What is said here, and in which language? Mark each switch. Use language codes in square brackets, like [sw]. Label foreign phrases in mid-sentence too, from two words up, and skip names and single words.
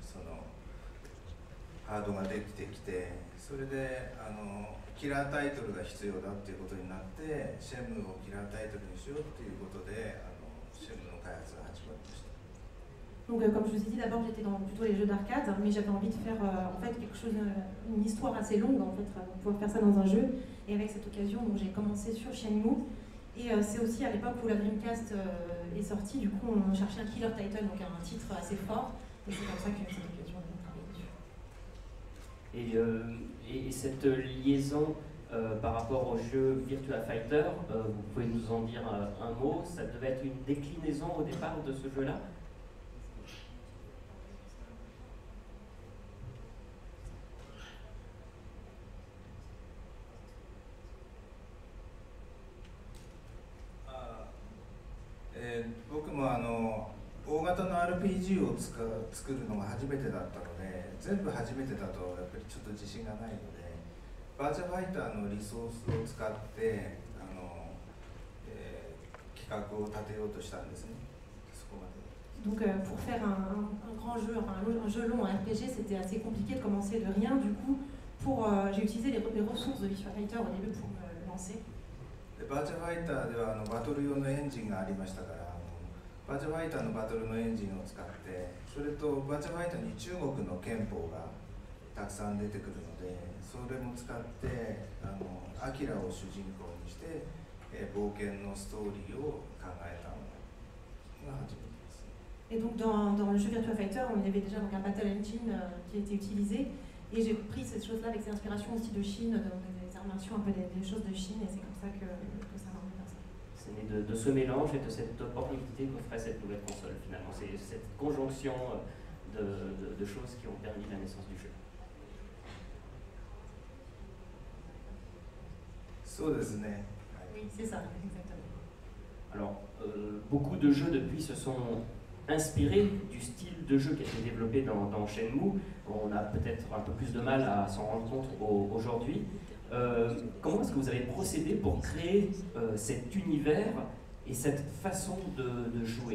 [ja] ハードができてきて、それでキラータイトルが必要だっていうことになってシェンムーをキラータイトルにしようっていうことでシェンムーの開発が始まりました。 [fr] Donc comme je vous ai dit, d'abord j'étais dans plutôt les jeux d'arcade, mais j'avais envie de faire en fait quelque chose, une histoire assez longue en fait, pour pouvoir faire ça dans un jeu. Et avec cette occasion, donc j'ai commencé sur Shenmue. Et c'est aussi à l'époque où la Dreamcast est sortie, du coup on cherchait un [en] killer title, [fr] donc un titre assez fort. Et c'est comme ça que cette occasion a travaillé dessus. Et cette liaison par rapport au jeu Virtua Fighter, vous pouvez nous en dire un mot? Ça devait être une déclinaison au départ de ce jeu-là? [ja] 僕も大型の RPG を作るのが初めてだったので、全部初めてだとやっぱりちょっと自信がないので、バーチャファイターのリソースを使って企画を立てようとしたんですね。そこまで。 [fr] Donc pour faire un grand jeu, enfin un jeu long, un RPG, c'était assez compliqué de commencer de rien. Du coup, j'ai utilisé les ressources de Virtua Fighter au début pour me lancer. [ja] バーチャファイターではバトル用のエンジンがありましたから、バーチャファイターのバトルのエンジンを使って、それとバーチャファイターに中国の憲法がたくさん出てくるので、それも使ってアキラを主人公にして、冒険のストーリーを考えたのが初めてです。 [fr] Et donc dans le jeu Virtua Fighter, il y avait déjà donc un [en] battle engine [fr] qui était utilisé. Et j'ai pris cette chose-là avec des inspirations aussi de Chine, des arts martiaux, un peu des choses de Chine, et c'est comme ça que ça m'a rendu comme ça. C'est né de ce mélange et de cette opportunité qu'offrait cette nouvelle console finalement. C'est cette conjonction de choses qui ont permis la naissance du jeu. [ja] そうですね。 [fr] Oui, c'est ça, exactement. Alors, beaucoup de jeux depuis se sont inspirés du style de jeu qui a été développé dans Shenmue. On a peut-être un peu plus de mal à s'en rendre compte aujourd'hui. Comment est-ce que vous avez procédé pour créer cet univers et cette façon de jouer?